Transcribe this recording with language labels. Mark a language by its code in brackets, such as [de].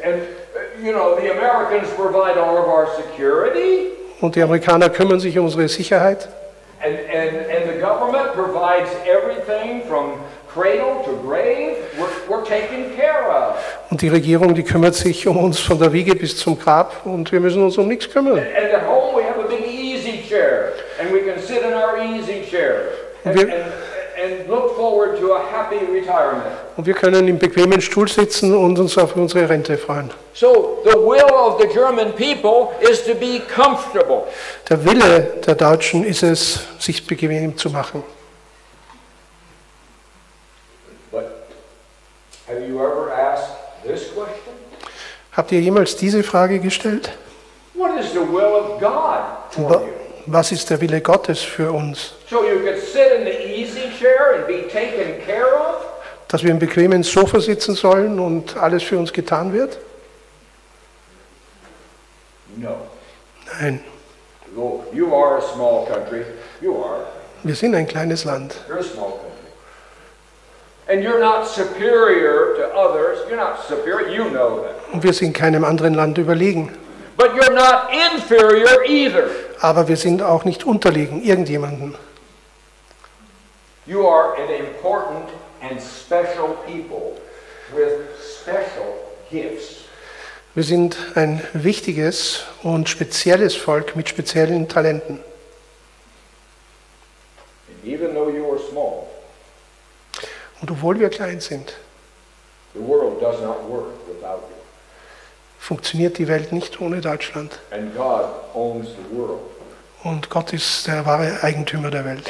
[en] And you know, the Americans provide all of our security, [de] Und die Amerikaner kümmern sich um unsere Sicherheit. [en] and the government provides everything from cradle to grave. We're taken care of. [de] Und die Regierung, die kümmert sich um uns von der Wiege bis zum Grab und wir müssen uns um nichts kümmern. [en] And at home we have a big easy chair, and we can sit in our easy chair and look forward to a happy retirement. [de] Und wir können im bequemen Stuhl sitzen und uns auf unsere Rente freuen. [en] So the will of the German people is to be comfortable. [de] Der Wille der Deutschen ist es, sich bequem zu machen. [en] But have you ever asked this question? [de] Habt ihr jemals diese Frage gestellt? [en] What is the will of God for Wa- you? [de] Was ist der Wille Gottes für uns? [en] So you could sit in the easy chair and be taken care of? [de] Dass wir im bequemen Sofa sitzen sollen und alles für uns getan wird? [en] No. [de] Nein, [en] Though you are a small country. You are. [de] wir sind ein kleines Land. [en] You're a small country. And you're not superior to others. You're not superior. You know that. [de] Und wir sind keinem anderen Land überlegen. [en] But you're not inferior either. [de] Aber wir sind auch nicht unterlegen irgendjemandem. [en] You are an important and special people with special gifts. [de] Wir sind ein wichtiges und spezielles Volk mit speziellen Talenten. [en] And even though you are small, [de] Und obwohl wir klein sind, [en] the world does not work without you. [de] funktioniert die Welt nicht ohne Deutschland. [en] And God owns the world. [de] Und Gott ist der wahre Eigentümer der Welt.